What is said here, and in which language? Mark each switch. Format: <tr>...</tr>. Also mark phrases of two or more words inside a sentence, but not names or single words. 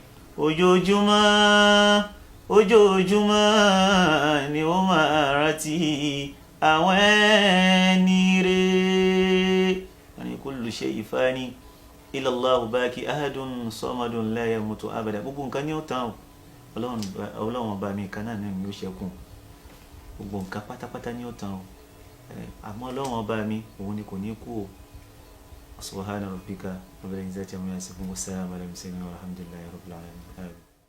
<yo>ojoojúmọ́ ni ó máa rántí àwọn ẹni rere ani</yo> <ar>كل شيء فان إلا الله باق أحد صمد لا يموت أبدا</ar> <yo>gbogbo nǹkan ni ó tán Ọlọ́run ọba mi kan náà ni ó ṣẹ́kù gbogbo nǹkan pátápátá ni ó tán àmọ́ Ọlọ́run ọba mi òun ni kò ní kú o</yo> <ar>سبحان ربك رب العزة عما يصفون و سلام على المرسلين والحمد لله رب العالمين.</ar>